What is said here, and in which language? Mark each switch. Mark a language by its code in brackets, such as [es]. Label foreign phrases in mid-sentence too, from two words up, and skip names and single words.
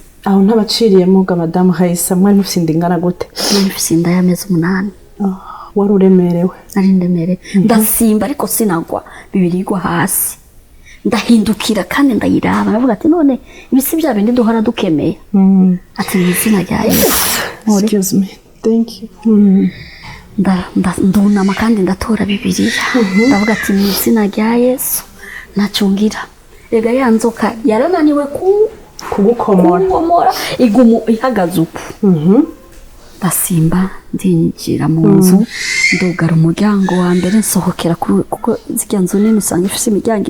[rn] aho ntabaciriyemo ga Madamu Hayisa mwari mufite ingana gute mfite inda y'amezi 8 wari uremerewe nari ndemerewe ndasimba ariko sinagwa Bibiliya igwa hasi ndahindukira kandi ndayiraba navuga ati none ibisi bya bindi duhora dukemeye ati izina rya Yesu [en] excuse me thank you [rn] ndunama kandi ndatora Bibiliya ndavuga ati mu izina rya Yesu nacungira rega ya nzoka yarananiwe kugukomora igumu ihagaze uku ndasimba ndinjira mu nzu ndugara umuryango wa mbere nsohokera kuko zijya nzu nini usanga ifite imiryango